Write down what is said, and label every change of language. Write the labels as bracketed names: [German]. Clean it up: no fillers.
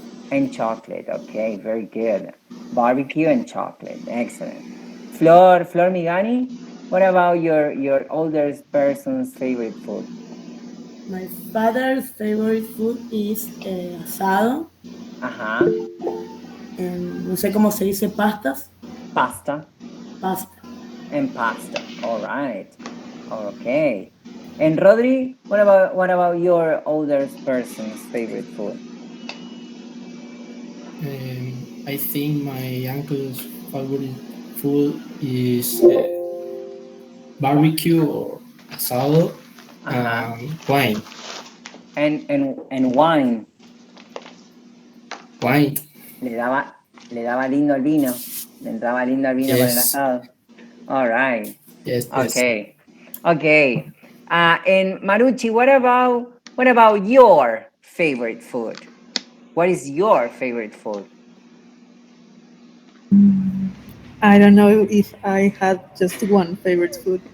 [English] And chocolate, okay, very good. Barbecue and chocolate, excellent. Flor Migani, what about your older person's favorite food? My father's favorite food is asado. [Spanish] Ajá. No sé cómo se dice pastas. [English] Pasta. Pasta. And pasta, all right. Okay. And Rodri, what about your older person's favorite food? I think my uncle's favorite food is barbecue or asado and wine. And wine. Wine. [Spanish] Le daba lindo al vino. Le entraba lindo al vino con el asado. [English] All right. Yes. Okay. Okay. And Marucci, what about your favorite food? What is your favorite food? I don't know if I had just one favorite food.